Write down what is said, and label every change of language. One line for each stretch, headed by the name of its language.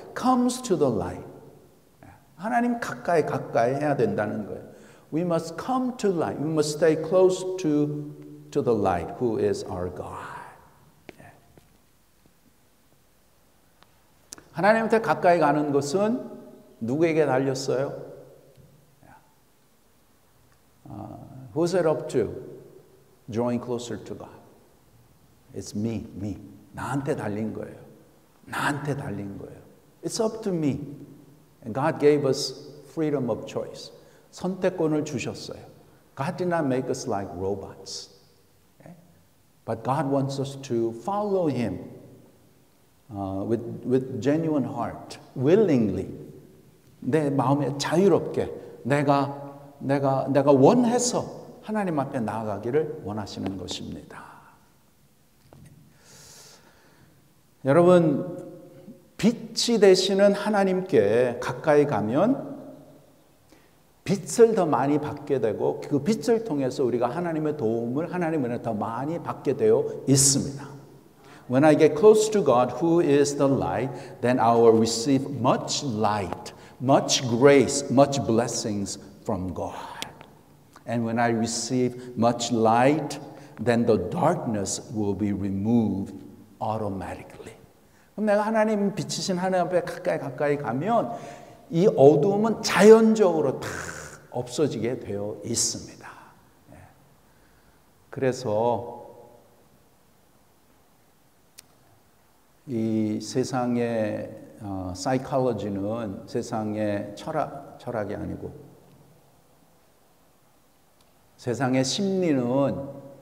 English: comes to the light.
Korean: 하나님 가까이 해야 된다는 거예요.
English: We must come to light. We must stay close to the light who is our God.
Korean: 하나님한테 가까이 가는 것은 누구에게 달렸어요?
English: Who's it up to? Drawing closer to God. It's me.
Korean: 나한테 달린 거예요. 나한테 달린 거예요.
English: It's up to me. And God gave us freedom of choice.
Korean: 선택권을 주셨어요.
English: God did not make us like robots. Okay? But God wants us to follow Him with genuine heart, willingly.
Korean: 내 마음에 자유롭게 내가 원해서 하나님 앞에 나아가기를 원하시는 것입니다. 여러분, 빛이 되시는 하나님께 가까이 가면 빛을 더 많이 받게 되고 그 빛을 통해서 우리가 하나님의 도움을 하나님 은혜 더 많이 받게 되어 있습니다.
English: When I get close to God, who is the light, then I will receive much light, much grace, much blessings from God. And when I receive much light, then the darkness will be removed automatically.
Korean: 그럼 내가 하나님 빛이신 하나님 앞에 가까이 가면 이 어두움은 자연적으로 다 없어지게 되어 있습니다. 그래서 이 세상의 사이콜로지는 세상의 철학이 아니고 세상의 심리는